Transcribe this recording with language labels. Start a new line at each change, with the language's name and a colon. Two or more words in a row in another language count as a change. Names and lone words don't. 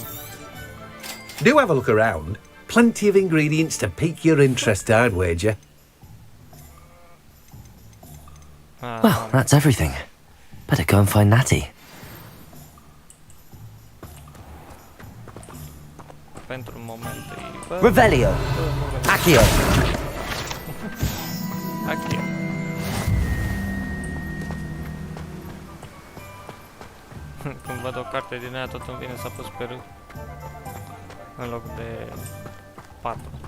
English: Do have a look around. Plenty of ingredients to pique your interest, I'd wager. Well, that's everything. Better go and find Natty.
Romanian: pentru moment e... Revelio! Accio! Accio. Când văd o carte din aia, tot îmi vine să apăs pe R în loc de 4.